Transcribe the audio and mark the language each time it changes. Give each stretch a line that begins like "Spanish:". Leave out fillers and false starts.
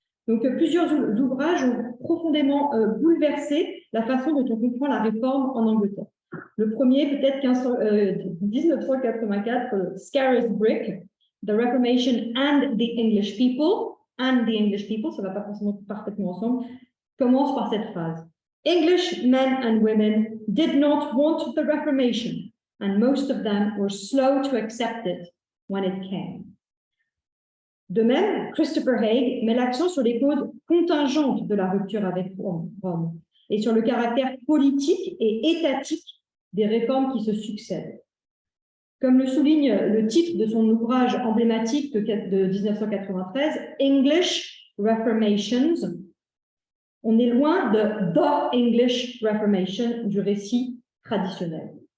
French: Donc, plusieurs ouvrages ont profondément bouleversé la façon dont on comprend la réforme en Angleterre. Le premier, peut-être 1984, Scaris's Brick, The Reformation and the English People, ça ne va pas forcément parfaitement ensemble, commence par cette phrase.
English: English men and women did not want the Reformation, and most of them were slow to accept it when it came.
French: De même, Christopher Haig met l'accent sur les causes contingentes de la rupture avec Rome et sur le caractère politique et étatique des réformes qui se succèdent. Comme le souligne le titre de son ouvrage emblématique de 1993, English Reformations, on est loin de The English Reformation du récit traditionnel.